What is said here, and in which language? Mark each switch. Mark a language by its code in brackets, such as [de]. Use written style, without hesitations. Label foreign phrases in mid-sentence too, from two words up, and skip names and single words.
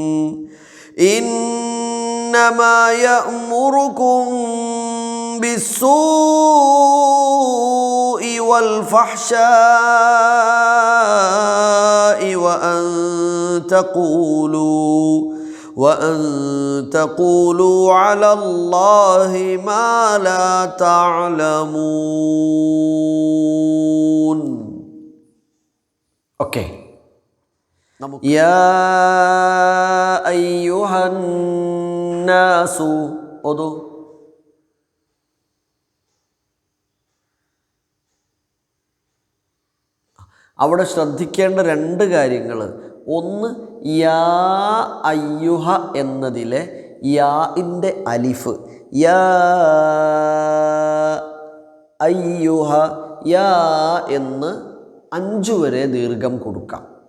[ar] إنما يأمركم بالسوء والفحشاء وأن تقولوا على الله ما لا تعلمون. [ml] Okay. [ar] يا أيها الناس [ml] അവിടെ ശ്രദ്ധിക്കേണ്ട രണ്ട് കാര്യങ്ങൾ. ഒന്ന്, [ar] يا أيها [ml] എന്നതിലെ യാഇൻ്റെ അലിഫ്, [ar] يا أيها, [ml] യാ എന്ന് 5 വരെ ദീർഘം കൊടുക്കാം.